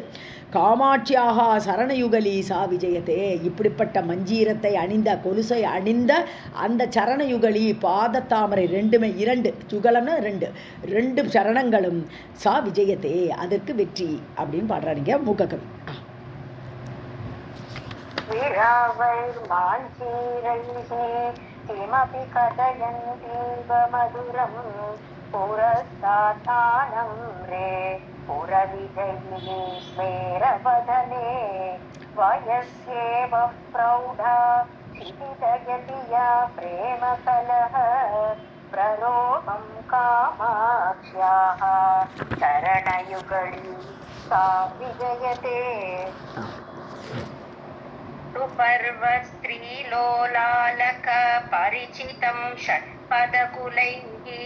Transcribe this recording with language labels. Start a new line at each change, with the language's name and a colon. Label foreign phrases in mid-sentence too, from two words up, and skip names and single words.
Tamil: காமாட்சியாக சரணயுகலி
Sanskrit: सा विजयते,
Tamil: இப்படிப்பட்ட மஞ்சீரத்தை அணிந்த கொலுசை அணிந்த அந்த சரணயுகலி பாதத்தாமரை 2 யுகலம்னா 2 சரணங்களும்
Sanskrit: सा विजयते
Tamil: அதற்கு வெற்றி அப்படின்னு பாடுறாருங்க மூக்ககவி.
Sanskrit: किमपि कथयन्तीव मधुरं पुरस्तात्तानं रे पुरविजयिनी स्मेरवदने वयस्येव प्रौढा क्षितितयति या प्रेमकलह प्ररोहं कामाक्ष्याः चरणयुगली सा विजयते पर्वस्त्रीलोलालक परिचितं षट्पदकुलैः